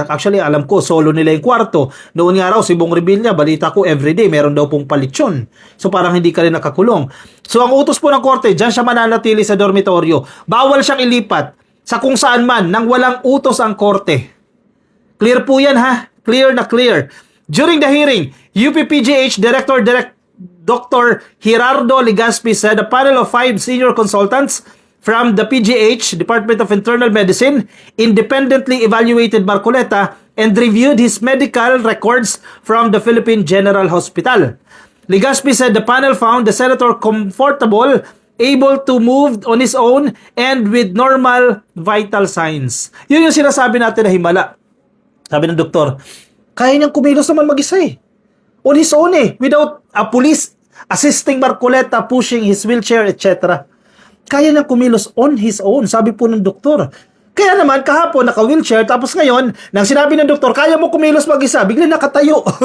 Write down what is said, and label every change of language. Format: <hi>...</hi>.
<tl>Actually, alam ko, solo nila yung kwarto. Noon nga raw, si Bong Revilla, balita ko, everyday, meron daw pong palitsyon. So, parang hindi ka rin nakakulong. So, ang utos po ng korte, dyan siya mananatili sa dormitoryo. Bawal siyang ilipat sa kung saan man nang walang utos ang korte. Clear po yan ha? Clear na clear.</tl> <en>During the hearing, UPPGH Director Dr. Gerardo Legaspi said a panel of 5 senior consultants from the PGH, Department of Internal Medicine, independently evaluated Marcoleta and reviewed his medical records from the Philippine General Hospital. Legaspi said the panel found the senator comfortable, able to move on his own, and with normal vital signs.</en> <tl>Yun yung sinasabi natin na himala. Sabi ng doktor, kaya niyang kumilos naman mag-isa eh.</tl> <en>On his own eh. Without a police assisting Marcoleta, pushing his wheelchair, etc.</en> <tl>Kaya niyang kumilos</tl> <en>on his own,</en> <tl>sabi po ng doktor. Kaya naman, kahapon, naka-wheelchair, tapos ngayon, nang sinabi ng doktor, kaya mo kumilos mag-isa, bigla nakatayo.</tl>